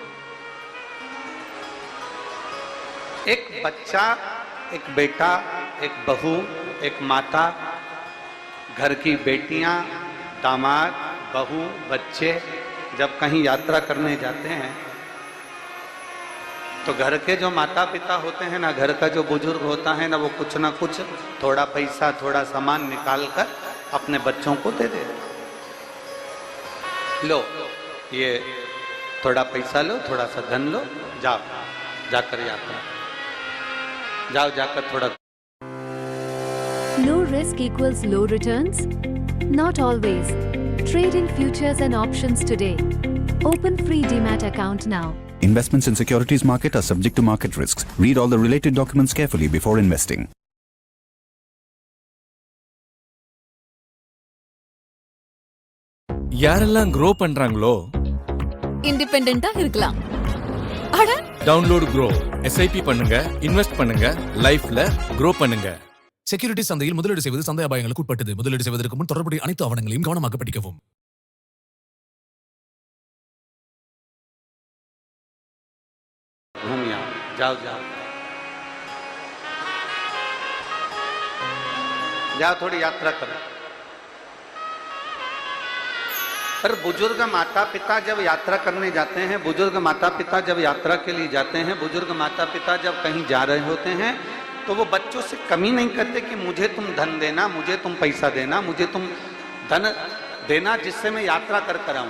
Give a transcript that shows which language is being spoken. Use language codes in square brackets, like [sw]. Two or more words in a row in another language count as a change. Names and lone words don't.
[hi] एक बच्चा, एक बेटा, एक बहू, एक माता, घर की बेटियां, दामाद, बहू, बच्चे जब कहीं यात्रा करने जाते हैं तो घर के जो माता पिता होते हैं ना, घर का जो बुजुर्ग होता है ना, वो कुछ ना कुछ थोड़ा पैसा, थोड़ा सामान निकाल कर अपने बच्चों को दे दे। लो ये थोड़ा पैसा लो, थोड़ा सा धन लो, जाओ जाकर यात्रा जाओ, जाकर थोड़ा। [en] Low risk equals low returns? Not always. Trade in futures and options today. Open free Demat account now. Investments in securities market are subject to market risks. Read all the related documents carefully before investing. [ta] யாரெல்லாம் grow பண்றாங்களோ இண்டிபெண்டன்ட்டா இருக்கலாம். அட டவுன்லோட் grow SIP பண்ணுங்க, இன்வெஸ்ட் பண்ணுங்க, லைஃப்ல grow பண்ணுங்க. செக்யூரிட்டி சந்தையில் முதலீடு செய்வது சந்தை அபாயங்களுக்கு உட்பட்டது. முதலீடு செய்வதற்கு முன் தொடர்புடைய அனைத்து ஆவணங்களையும் கவனமாக படிக்கவும். [hi] जाओ जाओ जाओ, थोड़ी यात्रा करो। पर बुजुर्ग माता पिता जब यात्रा करने जाते हैं, बुजुर्ग माता पिता जब यात्रा के लिए जाते हैं, बुजुर्ग माता पिता जब कहीं जा रहे होते हैं तो वो बच्चों से कमी नहीं करते कि मुझे तुम धन देना, मुझे तुम पैसा देना, मुझे तुम धन देना जिससे मैं यात्रा कर कर आऊं।